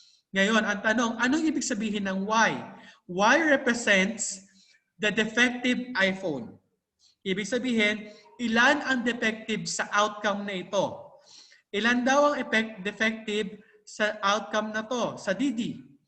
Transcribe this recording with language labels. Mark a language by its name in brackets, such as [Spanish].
[Filipino] Ngayon, ang tanong, anong ibig sabihin ng y? [English] Y represents the defective iPhone. [Filipino] Ibig sabihin, ilan ang defective sa outcome na ito? Ilan daw ang defective sa outcome na to, sa DD?